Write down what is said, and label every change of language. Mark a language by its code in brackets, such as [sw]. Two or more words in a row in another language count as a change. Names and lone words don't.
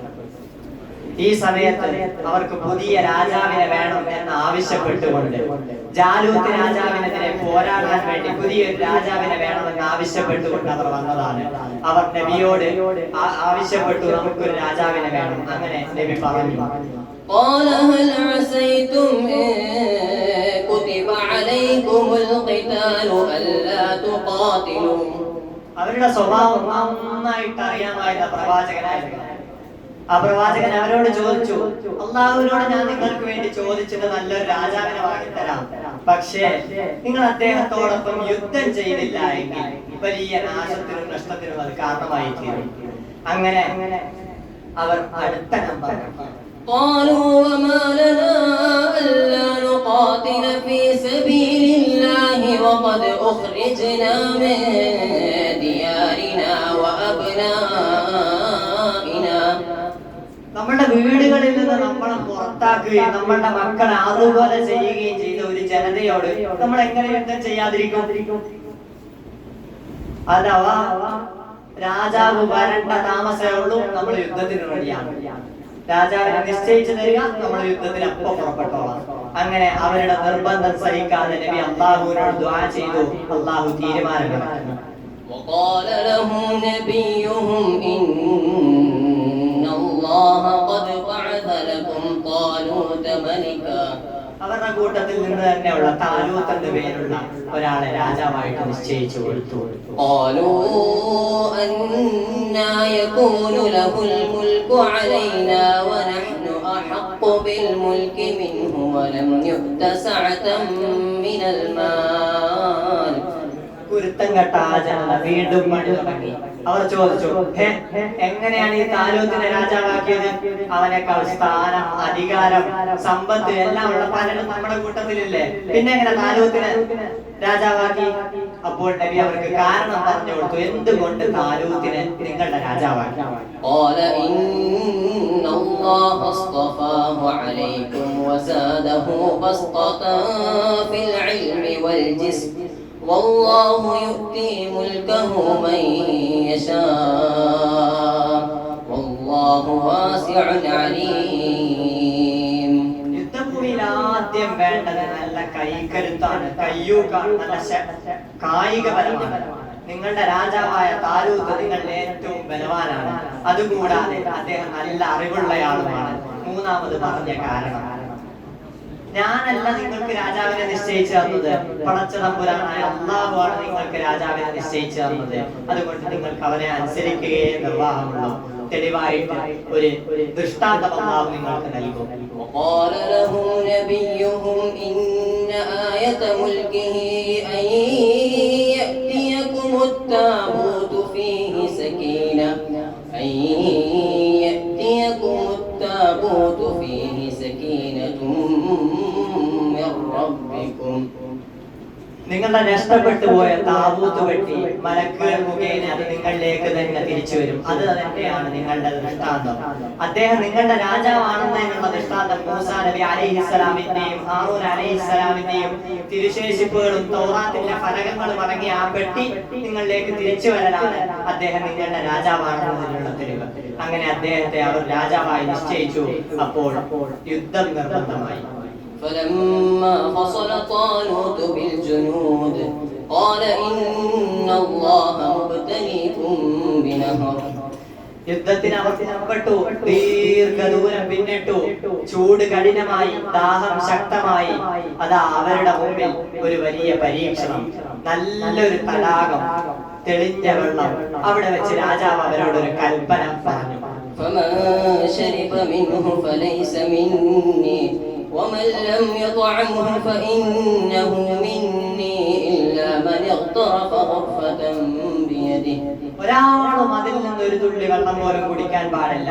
[ml] ഈ സമയത്ത് അവർക്ക് പുതിയ രാജാവിനെ വേണം എന്ന് ആവശ്യപ്പെട്ടുകൊണ്ട് ജാലൂത്ത് രാജാവിനെതിരെ പോരാടാൻ വേണ്ടി പുതിയൊരു രാജാവിനെ വേണമെന്ന് ആവശ്യപ്പെട്ടുകൊണ്ട് അവർ വന്നതാണ്. അവർ നബിയോട് ആവശ്യപ്പെട്ടു, നമുക്കൊരു രാജാവിനെ വേണം. അങ്ങനെ നബി പറഞ്ഞു, [ar] قال هل عسيتم إن كتب عليكم القتال ألا تقاتلوا. [ml] അവരുടെ സ്വഭാവം നന്നായിട്ട് അറിയാമായിരുന്ന പ്രവാചകനായിരുന്നു. ആ പ്രവാചകൻ അവരോട് ചോദിച്ചു, അള്ളാഹുവിനോട് ഞാൻ നിങ്ങൾക്ക് വേണ്ടി ചോദിച്ചിട്ട് നല്ലൊരു രാജാവിനെ വാങ്ങിത്തരാം, പക്ഷേ നിങ്ങൾ അദ്ദേഹത്തോടൊപ്പം യുദ്ധം ചെയ്തില്ല എങ്കിൽ വലിയ നാശത്തിനും നഷ്ടത്തിനും അത് കാരണമായി തീരും. അങ്ങനെ അവർ അടുത്ത നമ്പർ [ar] قالوا وما لنا ألا نقاتل في سبيل الله وقد أخرجنا من ديارنا وأبنائنا. [ml] നമ്മുടെ വീടുകളിൽ നിന്ന് നമ്മളെ പുറത്താക്കുകയും നമ്മളുടെ മക്കളെ അതുപോലെ ചെയ്യുകയും ചെയ്ത ഒരു ജനതയോട് നമ്മൾ എങ്ങനെ യുദ്ധം ചെയ്യാതിരിക്കും? അഥവാ രാജാവ് വരേണ്ട താമസമേ ഉള്ളൂ, നമ്മൾ യുദ്ധത്തിന് റെഡിയാണ്. രാജാവിനെ നിശ്ചയിച്ചു തരിക, നമ്മൾ യുദ്ധത്തിന് അപ്പം പുറപ്പെട്ടോളാം. അങ്ങനെ അവരുടെ നിർബന്ധം സഹിക്കാതെ നബി അല്ലാഹുവിനോട് ദുആ ചെയ്തു. അല്ലാഹു തീരുമാനമെടുത്തു. [ar] وقال لهم نبيهم إن الله قد بعث لكم طالوت ملكا. [ml] അവരുടെ കൂട്ടത്തിൽ നിന്ന് തന്നെയുള്ള താലൂത്ത് എന്ന പേരുള്ള ഒരാളെ രാജാവായിട്ട് നിശ്ചയിച്ചു കൊടുത്തു. [ar] قالوا أنى يكون له الملك علينا ونحن أحق بالملك منه ولم يؤت سعة من المال. [ml] കുരുത്തം കെട്ട ആ ജനത വീണ്ടും പണി തുടങ്ങി. അവർ ചോദിച്ചു, എങ്ങനെയാണ് ഈ താലൂത്തിനെ രാജാവാക്കിയത്? അവനേക്കാൾ സ്ഥാനം, അധികാരം, സമ്പത്ത് എല്ലാം ഉള്ള പലരും നമ്മുടെ കൂട്ടത്തിലില്ലേ, പിന്നെ എങ്ങനെ താലൂത്തിനെ രാജാവാക്കി? അപ്പോൾ നബി അവർക്ക് കാരണം പറഞ്ഞു കൊടുത്തു, എന്തുകൊണ്ട് താലൂത്തിനെ നിങ്ങളുടെ രാജാവാക്കി. [ar] قال إن الله اصطفاه عليكم وزاده بسطة في العلم والجسم والله يؤتي ملكه من يشاء والله واسع عليم. [ml] യുദ്ധഭൂമിയിൽ ആദ്യം വേണ്ടത് നല്ല കൈക്കരുത്താണ്, കയ്യൂക്കാണ്, നല്ല കായിക ബലമാണ്. നിങ്ങളുടെ രാജാവായ താലൂത്ത് നിങ്ങളുടെ ഏറ്റവും ബലവാനാണ്. അതുകൂടാതെ അദ്ദേഹം നല്ല അറിവുള്ളയാളുമാണ്. മൂന്നാമത് പറഞ്ഞ കാരണം, ഞാനല്ല നിങ്ങൾക്ക് രാജാവിനെ നിശ്ചയിച്ചു തന്നത്, പടച്ച തമ്പുരാനായ അല്ലാഹുവാണ് നിങ്ങൾക്ക് രാജാവിനെ നിശ്ചയിച്ചു തന്നത്. അതുകൊണ്ട് നിങ്ങൾക്ക് അവനെ അനുസരിക്കുകയേ നിർവാഹമുള്ളൂ. തെളിവായിട്ട് ഒരു ദൃഷ്ടാന്തം അല്ലാഹു നിങ്ങൾക്ക് നൽകും. [ar] وقال لهم نبيهم إن آية ملكه أن يأتيكم التابوت فيه سكينة من ربكم [ml] നിങ്ങളുടെ നഷ്ടപ്പെട്ടു പോയ താബൂത്ത് വെട്ടി മലക്കുകൾ മുഖേന അത് നിങ്ങളിലേക്ക് തന്നെ തിരിച്ചു വരും. അത് തന്നെയാണ് നിങ്ങളുടെ ദൃഷ്ടാന്തം. അദ്ദേഹം നിങ്ങളുടെ രാജാവാണെന്നതിനുള്ള ദൃഷ്ടാന്തം മൂസാ നബി അലൈഹിസ്സലാമിന്റെയും ഹാറൂൻ അലൈഹിസ്സലാമിന്റെയും തിരുശേഷിപ്പുകളും തൗറാത്തിന്റെ ഫലകങ്ങളും അടങ്ങിയ ആ പെട്ടി നിങ്ങളിലേക്ക് തിരിച്ചു വരലാണ് അദ്ദേഹം നിങ്ങളുടെ രാജാവാണെന്നതിനുള്ള തെളിവ്. അങ്ങനെ അദ്ദേഹത്തെ അവർ രാജാവായി നിശ്ചയിച്ചു. അപ്പോൾ യുദ്ധം നിർബന്ധമായി. [ar] فلما فصل طالوت بالجنود قال إن الله مبتليكم بنهر. [ml] യുദ്ധത്തിന് അവർ പുറപ്പെട്ടു. ദീർഘദൂരം പിന്നിട്ടു. ചൂട് കഠിനമായി, ദാഹം ശക്തമായി. അതാ അവരുടെ മുമ്പിൽ ഒരു വലിയ പരീക്ഷണം. നല്ലൊരു തടാകം, തെളിഞ്ഞ വെള്ളം. അവിടെ വെച്ച് രാജാവ് അവരോട് ഒരു കൽപ്പന പറഞ്ഞു. [ar] فمن شرب منه فليس مني ومن لم يطعمه فإنه مني إلا من اغترف غرفة بيده. [ml] ഒരാളും അതിൽ നിന്ന് ഒരു തുള്ളി വെള്ളം പോലും കുടിക്കാൻ പാടില്ല.